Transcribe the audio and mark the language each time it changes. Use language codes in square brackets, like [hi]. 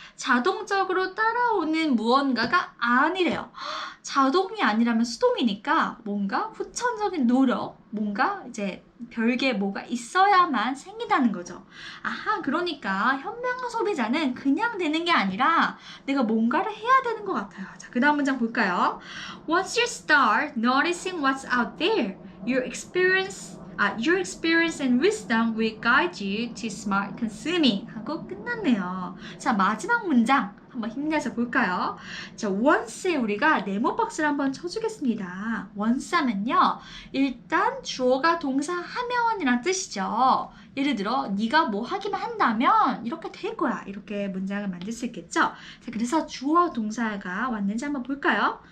[ko] 자동적으로 따라오는 무언가가 아니래요. 자동이 아니라면 수동이니까 뭔가 후천적인 노력, 뭔가 이제 별게 뭐가 있어야만 생긴다는 거죠. 아하, 그러니까 현명한 소비자는 그냥 되는 게 아니라 내가 뭔가를 해야 되는 것 같아요. 자, 그 다음 문장 볼까요? [en] Once you start noticing what's out there, your experience and wisdom will guide you to smart consuming [ko] 하고 끝났네요. 자, 마지막 문장 한번 힘내서 볼까요? 자, once에 우리가 네모박스를 한번 쳐주겠습니다. once 하면요. 일단 주어가 동사 하면이란 뜻이죠. 예를 들어 네가 뭐 하기만 한다면 이렇게 될 거야. 이렇게 문장을 만들 수 있겠죠? 자, 그래서 주어 동사가 왔는지 한번 볼까요?